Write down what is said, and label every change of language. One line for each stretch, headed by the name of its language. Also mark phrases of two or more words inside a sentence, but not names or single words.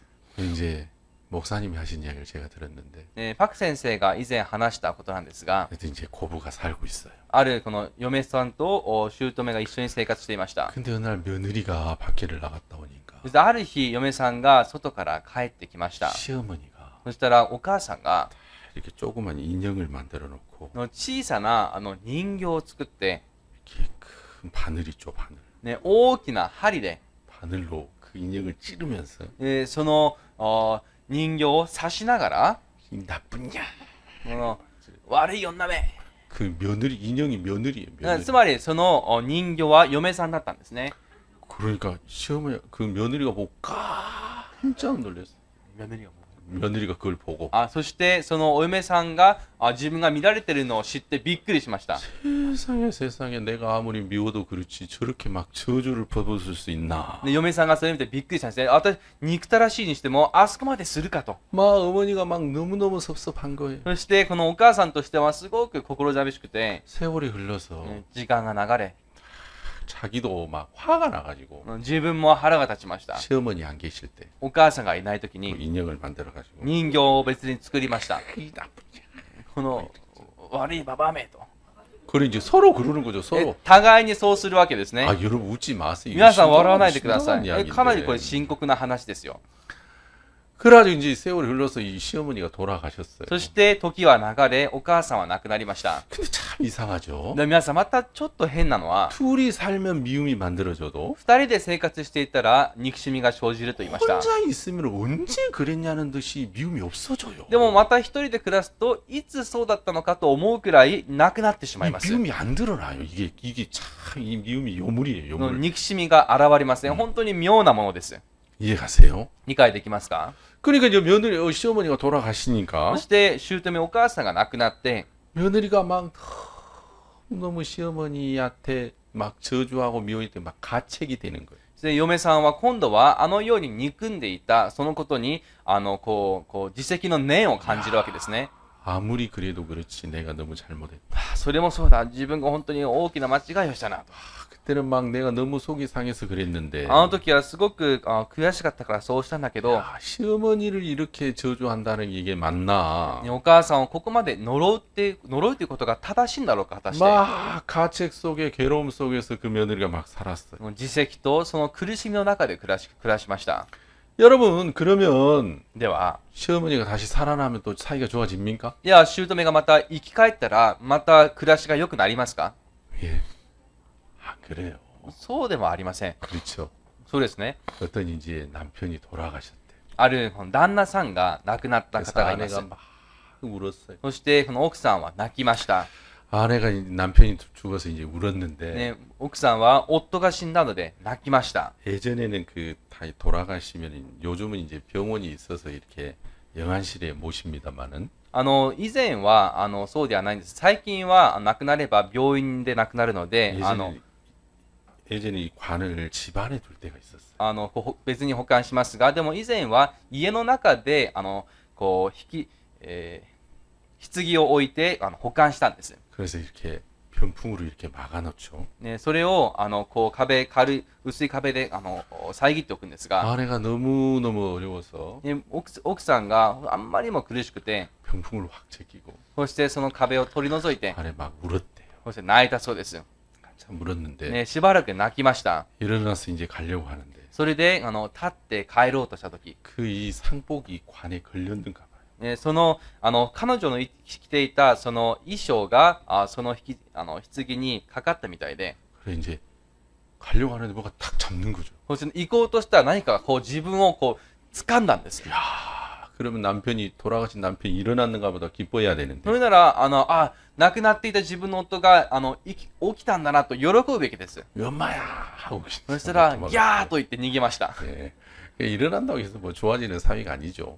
Korean: 이제 목사님이 하신 이야기를 제가 들었는데
Japanese: パク先生が以前話したことなんですが、
Korean: 그래도 이제 고부가 살고 있어요.
Japanese: あるこの嫁さんと姑が一緒に生活していました。
Korean: 근데 어느 날 며느리가 밖에를 나갔다 오니까
Japanese: そしてある日嫁さんが外から帰ってきました。
Korean: 시어머니가
Japanese: そしたらお母さんが
Korean: 이렇게 조그만 인형을 만들어 놓고
Japanese: 小さな人形を作って、
Korean: 이렇게 큰 바늘 있죠, 바늘.
Japanese: ね、大きな針で、
Korean: 바늘로 그 인형을 찌르면서
Japanese: その人形を刺しながら、
Korean: 이 나쁜 냐.
Japanese: この悪い女め、
Korean: 그 며느리 인형이 며느리예요. 며느리.
Japanese: つまりその人形は嫁さんだったんですね。
Korean: 그러니까 시어머니 그 며느리가 보고 깜짝 놀랐어. 며느리가 그걸 보고
Japanese: そしてそのお嫁さんが自分が見られてるのを知ってびっくりしました。
Korean: 세상에 세상에 내가 아무리 미워도 그렇지 저렇게 막 저주를 퍼붓을 수 있나.
Japanese: で嫁さんがそれ見てびっくりしたんですね。私憎たらしいにしてもあそこまでするかと。
Korean: 막 어머니가 막 너무너무 섭섭한 거예요.
Japanese: そしてこのお母さんとしてはすごく心寂しくて、
Korean: 세월이 흘러서
Japanese: 時間が流れ、
Korean: 자기도 막 화가 나가지고
Japanese: 自分も腹が立ちました。
Korean: 시어머니 안 계실 때
Japanese: お母さんがいない時
Korean: 그
Japanese: に
Korean: 인형을 만들어가지고
Japanese: 人形を別に作りました。
Korean: 이 나쁜 년.
Japanese: この悪いババアめと。
Korean: 그래 이제 서로 그러는 거죠 서로.
Japanese: 互いにそうするわけですね。
Korean: 아 여러분 웃지 마세요.
Japanese: 皆さん笑わないでくださ
Korean: 심각한
Japanese: い。
Korean: 이야기인데.
Japanese: かなりこれ深刻な話ですよ。
Korean: 그래가지고 이제 세월이 흘러서 이 시어머니가 돌아가셨어요.
Japanese: そして時は流れ、お母さんは亡くなりました。
Korean: 근데 참 이상하죠.
Japanese: で皆さんまたちょっと変なのは、
Korean: 둘이 살면 미움이 만들어져도
Japanese: 二人で生活していたら憎しみが生じると言いました。
Korean: 혼자 있으면 언제 그랬냐는 듯이 미움이 없어져요.
Japanese: でもまた一人で暮らすといつそうだったのかと思うくらいなくなってしまい
Korean: 이
Japanese: ます。
Korean: 미움이 안 드러나요. 이게 참 이 미움이 요물이에요.
Japanese: の
Korean: 요물.
Japanese: 憎しみが現れません。本当に妙なものです。
Korean: 이해가세요?
Japanese: 理解できますか？
Korean: 그러니까 이제 며느리 시어머니가 돌아가시니까
Japanese: そして姑お母さんが亡くなって、
Korean: 며느리가 막 너무 시어머니한테 막 저주하고 미워할 막 가책이 되는 거예요.
Japanese: で嫁さんは今度はあのように憎んでいたそのことに自責の念を感じるわけですね。
Korean: 아무리 그래도 그렇지 내가 너무 잘못했다.
Japanese: それもそうだ、自分が本当に大きな間違いをしたなと。
Korean: 그때는 막 내가 너무 속이 상해서 그랬는데
Japanese: あの時はすごく悔しかったからそうしたんだけど、
Korean: 야, 시어머니를 이렇게 저주한다는 게 이게 맞나?
Japanese: お母さんをここまで呪うということが正しいんだろうか、果たして。
Korean: 막 가책 속에 괴로움 속에서 그 며느리가 막 살았어요.
Japanese: 自責とその苦しみの中で暮らしました。
Korean: 여러분 그러면
Japanese: では、
Korean: 시어머니가 다시 살아나면 또 사이가 좋아집니까?
Japanese: いや、姑がまた生き返ったら、また暮らしが良くなりますか？
Korean: 예. 아 그래요.
Japanese: そうでもありません。
Korean: 그렇죠.
Japanese: そうですね。
Korean: 어떤 이제 남편이 돌아가셨대.
Japanese: ある旦那さんが亡くなった
Korean: 그래서
Japanese: 方がいます。
Korean: 아내가 막 울었어요.
Japanese: そしてこの奥さんは泣きました。
Korean: 아내가 남편이 죽어서 이제 울었는데
Japanese: ね、奥さんは夫が死んだので泣きました。
Korean: 예전에는 그 다 돌아가시면 요즘은 이제 병원이 있어서 이렇게 영안실에 모십니다만은
Japanese: 以前はそうではないんです。最近は亡くなれば病院で亡くなるので、
Korean: 예전에 이 관을 집안에 둘 때가 있었어요.
Japanese: 別に保管しますが、でも以前は家の中で棺を置いて保管したんです。
Korean: 그래서 이렇게 병풍으로 이렇게 막아놓죠.
Japanese: ね、それを軽い薄い壁で遮っておくんですが、
Korean: 아내가 너무너무 어려워서
Japanese: ね、奥さんがあんまりにも苦しくて、
Korean: 병풍을 확 제끼고
Japanese: そしてその壁を取り除いて、
Korean: 아내 막 울었대요.
Japanese: そして泣いたそうです。
Korean: 한참 울었는데
Japanese: ね、しばらく泣きました。
Korean: 일어나서 이제 가려고 하는데
Japanese: それで立って帰ろうとした時、
Korean: 그 이 상복이 관에 걸렸는가 봐요.
Japanese: ね、その彼女の着ていたその衣装がその棺にかかったみたいで、
Korean: 그래 이제 가려고 하는데 뭐가 탁 잡는 거죠.
Japanese: そして行こうとしたら何かが自分を掴んだんです。
Korean: 야, 그러면 남편이 돌아가신 남편이 일어났는가 보다 기뻐해야
Japanese: そ
Korean: 되는데
Japanese: れなら亡くなっていた自分の夫が起きたんだなと喜ぶべきです。
Korean: 엄마야 하고
Japanese: そしたらギャーと言って逃げました。
Korean: 예. 일어난다고 해서 뭐 좋아지는 사위가 아니죠.